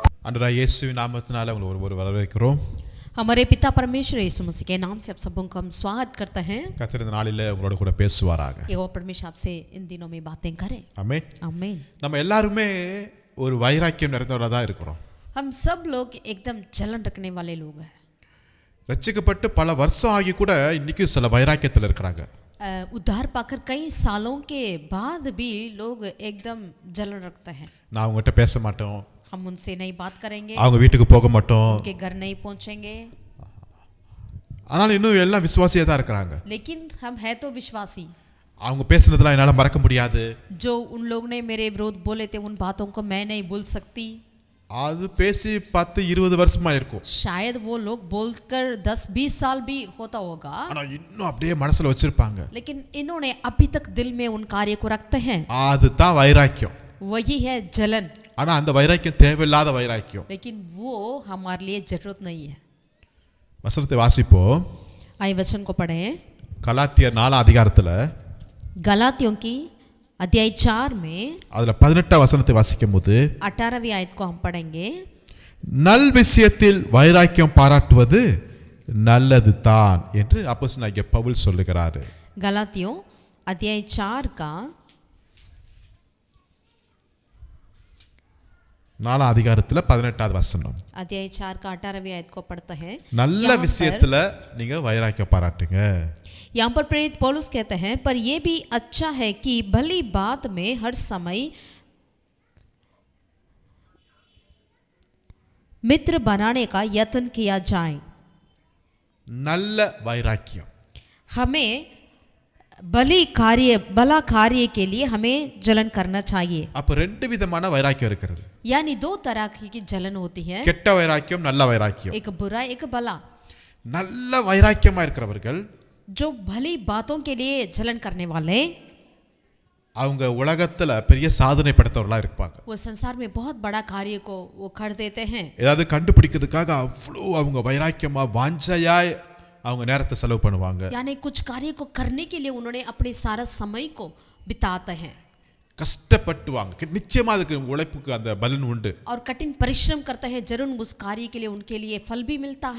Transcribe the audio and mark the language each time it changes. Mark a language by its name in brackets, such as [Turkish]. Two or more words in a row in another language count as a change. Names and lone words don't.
[Tamil] ஆண்டவராகிய இயேசுவின் நாமத்தினால உங்களை ஒரு வரவேற்கிறோம். [Hindi] हमारे पिता परमेश्वर यीशु मसीह के नाम से आप सबों को हम स्वागत करते हैं. [Tamil] கர்த்தர் இந்த நாளிலே உங்களோட கூட பேசுவாராக. [Hindi] यहोवा परमेश्वर आपसे इन दिनों में बातें करें. [Tamil] ஆமென். [Hindi] आमीन. [Tamil] நம்ம எல்லாரும் ஒரு வைராக்கியம் நிறைந்தவரா தான் இருக்கிறோம். [Hindi] हम सब लोग एकदम जलन रखने वाले लोग हैं. [Tamil] ரட்சிக்கப்பட்டு பல வருஷம் ஆகி கூட இன்னைக்கு சில வைராக்கியத்தில் இருக்கிறாங்க. [Hindi] उद्धार पाकर कई सालों के बाद भी लोग एकदम जलन रखते हैं. [Tamil] நான் அவங்ககிட்ட பேச மாட்டோம், [Hindi] हम उनसे नहीं बात करेंगे, [Tamil] அவங்க வீட்டுக்கு போக மாட்டோம், [Hindi] उनके घर नहीं पहुंचेंगे. [Tamil] ஆனால் இன்னும் எல்லாம் விசுவாசியா தான் இருக்கிறாங்க. [Hindi] लेकिन हम है तो विश्वासी. [Tamil] அவங்க பேசுனதெல்லாம் என்னால மறக்க முடியாது. [Hindi] जो उन लोग ने मेरे विरोध बोले थे उन बातों को मैं नहीं भूल सकती. [Tamil] அது பேசி 10-20 வருஷமா இருக்கும். [Hindi] शायद वो लोग बोलकर 10-20 साल भी होता होगा, [Tamil] ஆனா இன்னும் அப்படியே மனசுல வச்சிருப்பாங்க. [Hindi] लेकिन इन्होंने अभी तक दिल में उन कार्य को रखते हैं. [Tamil] அதுதான் வைராக்கியம். [Hindi] वही है जलन. [Tamil] ஆனா அந்த வைராக்கியம் தேவையில்லாத வைராக்கியம். [Hindi] लेकिन वो हमारे लिए जरूरत नहीं है. [Tamil] வசனத்தை வாசிப்போம். [Hindi] आइए वचन को पढ़ें. [Tamil] கலாத்தியர் 4 அதிகாரத்துல [Hindi] गलातियों की अध्याय 4 में [Tamil] அதுல 18 வசனத்தை வாசிக்கும்போது [Hindi] 18वीं आयत को हम पढ़ेंगे. [Tamil] நல் விஷயத்தில் வைராக்கியம் பாராட்டுவது நல்லது தான் என்று அப்போஸ்தலனாகிய பவுல் சொல்லுகிறார். [Hindi] गलातियों अध्याय 4 का [Tamil] 4 அதிகாரத்துல 18வது வசனம். [Hindi] अध्याय 4 का 18वीं आयत को पढ़ते हैं. [Tamil] நல்ல விஷயத்துல நீங்க வைராக்கியம் பாராட்டுங்க. [Hindi] यहाँ पर प्रेरित पौलुस कहते हैं, पर यह भी अच्छा है कि भली बात में हर समय मित्र बनाने का यत्न किया जाए. [Tamil] நல்ல வைராக்கியம். [Hindi] हमें भला कार्य के लिए हमें जलन करना चाहिए. [Tamil] அப்ப ரெண்டு விதமான வைராக்கியம் இருக்கிறது. [Hindi] यानी दो तरह की जलन होती है, [Tamil] கெட்ட வைராக்கியம், நல்ல வைராக்கியம். [Hindi] एक बुरा एक भला. [Tamil] நல்ல வைராக்கியமா இருக்கிறவர்கள் [Hindi] जो भली बातों के लिए जलन करने वाले [Tamil] அவங்க உலகத்துல பெரிய சாதனை படைத்தவர்களா இருப்பாங்க. [Hindi] वो संसार में बहुत बड़ा कार्य को वो कर देते हैं. [Tamil] ஏதாவது கண்டுபிடிக்கிறதுக்காக அவ்வளோ அவங்க வைராக்கியமா வாஞ்சையா அவங்க நேரத்தை செலவு பண்ணுவாங்க. [Hindi] यानी कुछ कार्य को करने के लिए उन्होंने अपने सारा समय को बिताते हैं. [Tamil] கஷ்டப்பட்டுவாங்க. நிச்சயமா அதுக்கு உழைப்புக்கு அந்த பலன் உண்டு. [Hindi] और कठिन परिश्रम करते हैं, जरूर उस कार्य के लिए उनके लिए फल भी मिलता है.